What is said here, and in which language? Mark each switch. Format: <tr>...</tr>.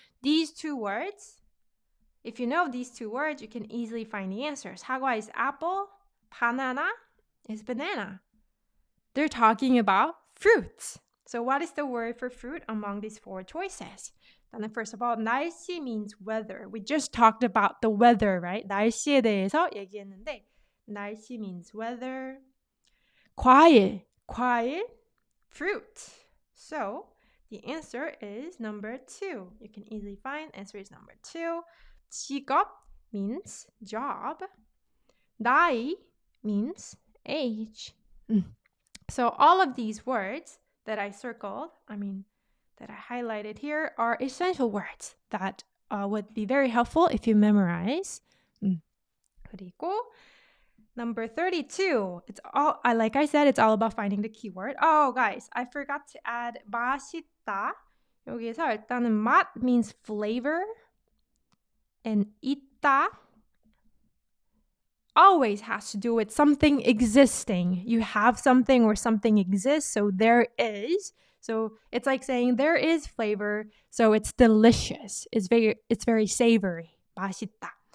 <en>These two words, if you know these two words, you can easily find the answer. 사과 is apple, banana is banana. They're talking about fruits. So what is the word for fruit among these four choices? And first of all, 날씨 means weather. We just talked about the weather, right?</en> <ko>날씨에 대해서 얘기했는데 날씨</ko> <en>means weather. 과일, fruit. So the answer is number 2. You can easily find answer is number 2. 직업 means job. 나이 means age. So all of these words that I circled, that I highlighted here, are essential words that would be very helpful if you memorize. 그리고 number 32, it's all, like I said, it's all about finding the keyword. Oh, guys, I forgot to add 맛있다.</en> <ko>여기서 일단은 맛</ko> <en>means flavor. And 있다 always has to do with something existing. You have something or something exists, so there is. So it's like saying there is flavor, so it's delicious. It's very savory. 맛있다.</en>